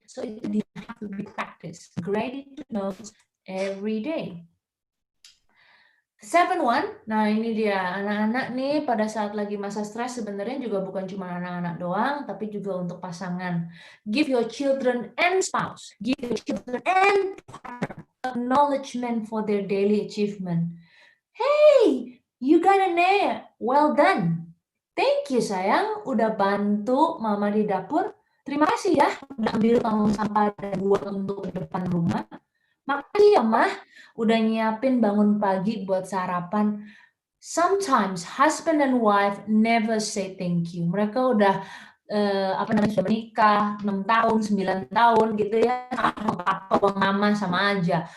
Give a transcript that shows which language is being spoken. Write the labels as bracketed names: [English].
[English] So it didn't have to be practice. Gratitude notes every day. 7 one. [Indonesian] Nah ini dia anak-anak nih pada saat lagi masa stres sebenarnya juga bukan cuma anak-anak doang, tapi juga untuk pasangan. [English] Give your children and spouse, give your children and partner acknowledgement for their daily achievement. Hey, you got an A. Well done. Thank you [Indonesian] sayang, udah bantu mama di dapur. Terima kasih ya, udah ambil tong sampah dan buat untuk depan rumah. Makasih ya mah, udah nyiapin bangun pagi buat sarapan. [English] Sometimes husband and wife never say thank you. [Indonesian] Mereka udah sudah menikah 6 tahun, 9 tahun gitu ya, papa mama sama aja.